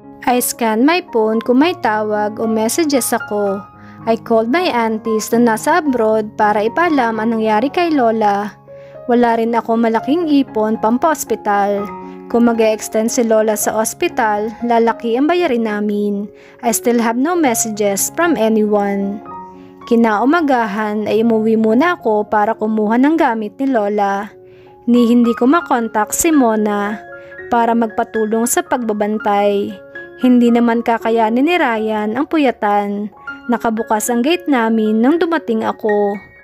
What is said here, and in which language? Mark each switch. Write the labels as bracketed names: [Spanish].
[English] I scanned my phone [Filipino] kung may tawag o messages ako. [English] I called my aunties [Filipino] na nasa abroad para ipaalam ang nangyari kay lola. Wala rin ako malaking ipon pampa-ospital. Kung mag-e-extend si lola sa ospital, lalaki ang bayarin namin. [English] I still have no messages from anyone. [Filipino] Kinaumagahan ay umuwi muna ako para kumuha ng gamit ni lola. Hindi ko makontak si Mona para magpatulong sa pagbabantay. Hindi naman kakayanin ni Ryan ang puyatan. Nakabukas ang gate namin nang dumating ako.